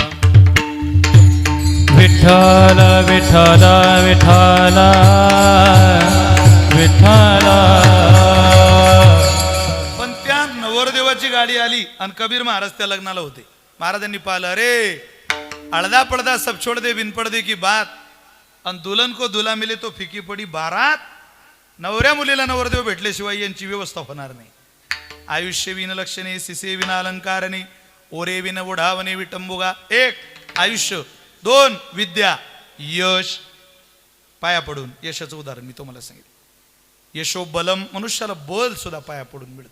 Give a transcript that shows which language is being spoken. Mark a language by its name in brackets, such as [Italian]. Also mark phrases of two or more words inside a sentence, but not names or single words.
[Marathi] विठ्ठल विठ्ठल विठ्ठल विठ्ठल. पण त्या नवरदेवाची गाडी आली आणि कबीर महाराज त्या लग्नाला होते. महाराजांनी पाहिलं, [Hindi] अरे अळदा पडदा सब छोड़ दे बिन पडदे की बात, [Marathi] आणि [Hindi] दुल्हन को दुल्हा मिले तो फिकी पडी बारात. [Marathi] नवऱ्या मुलीला नवरदेव भेटल्याशिवाय यांची व्यवस्था होणार नाही. आयुष्य विन लक्षणे सिसे विना अलंकारणे ओरे विन ओढावणे विटंबुगा. एक आयुष्य, दोन विद्या, यश. पाया पडून यशाचं उदाहरण मी तुम्हाला सांगितलं. [Sanskrit] यशो बलम, [Marathi] मनुष्याला बल सुद्धा पाया पडून मिळतं.